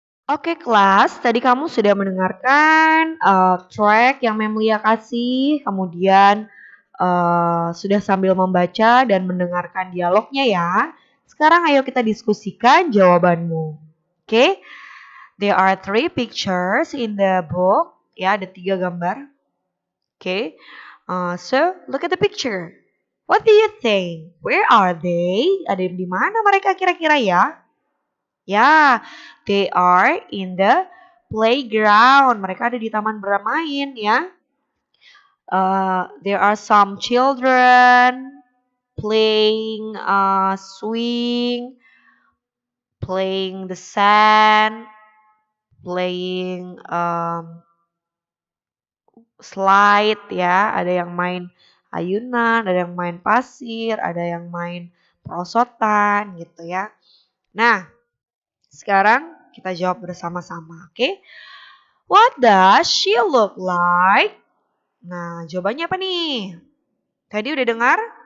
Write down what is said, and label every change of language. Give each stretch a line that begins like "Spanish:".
Indonesian: Oke kelas, tadi kamu sudah mendengarkan track yang Memlia kasih, kemudian sudah sambil membaca dan mendengarkan dialognya ya. Sekarang ayo kita diskusikan jawabanmu.
English: Oke, there are 3 pictures in the book.
Indonesian: Ya, ada 3 gambar. Oke,
English: so look at the picture. What do you think? Where are they?
Indonesian: Ada di mana mereka kira-kira ya?
English: Ya, they are in the playground.
Indonesian: Mereka ada di taman bermain ya.
English: There are some children playing swing, playing the sand, playing slide ya.
Indonesian: Ada yang main ayunan, ada yang main pasir, ada yang main perosotan gitu ya. Nah, sekarang kita jawab bersama-sama, oke?
English: What does she look like?
Indonesian: Nah, jawabannya apa nih? Tadi udah dengar?